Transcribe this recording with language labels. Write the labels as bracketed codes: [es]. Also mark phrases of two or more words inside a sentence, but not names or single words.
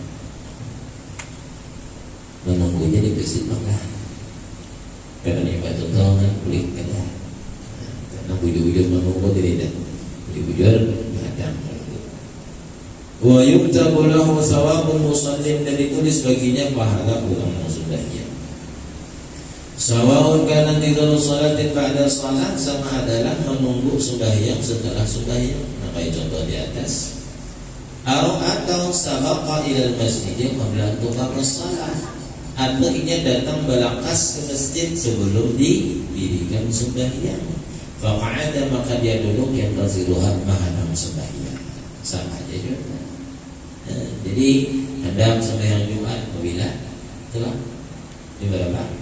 [bjn] Menunggunya di masjid maka karena ibadah kan kulit kan? Karena bujur-bujur menunggu tidak, bujur-bujur menghadap. [ar] ويكتب له ثواب المصلين, [bjn] dan ditulis baginya pahala orang yang sembahyang. [ar] سواء كان انتظار صلاة بعد صلاة, [bjn] sama adalah menunggu sembahyang setelah sembahyang. Nah, kayak contoh di atas. Atau [ar] سبق إلى المسجد قبل أن تقام الصلاة, [bjn] atau ini datang balakas ke masjid sebelum didirikan sembahyang. Faqa'ada, maka dia duduk yang taziruha, menghadap sembahyang. Sama aja juga. Jadi ada sembahyang Jumat apabila telah di berapa?